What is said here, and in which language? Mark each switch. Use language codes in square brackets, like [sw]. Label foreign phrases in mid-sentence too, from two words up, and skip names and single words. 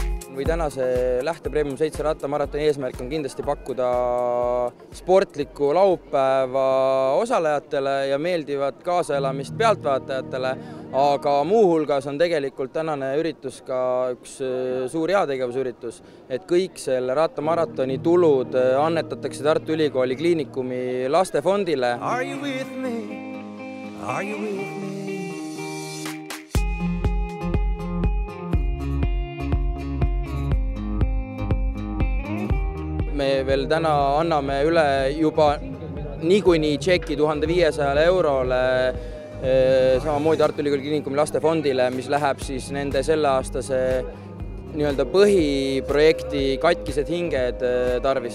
[et] või tänase Lähte Premium 7 rattamaratoni eesmärk on kindlasti pakkuda sportlikku laupäeva osalejatele ja meeldivat kaasaelamist pealtvaatajatele, aga muuhulgas on tegelikult tänane üritus ka üks suur heategevusüritus, et kõik selle rattamaratoni tulud annetatakse Tartu Ülikooli Kliinikumi lastefondile. [en] Are you with me? Are you with me? [et] Me veel täna anname üle juba niikuinii tšeki 1500 eurole samamoodi Tartu Ülikooli Kliinikumi lastefondile, mis läheb siis nende selleaastase põhiprojekti Katkised hinged tarvis.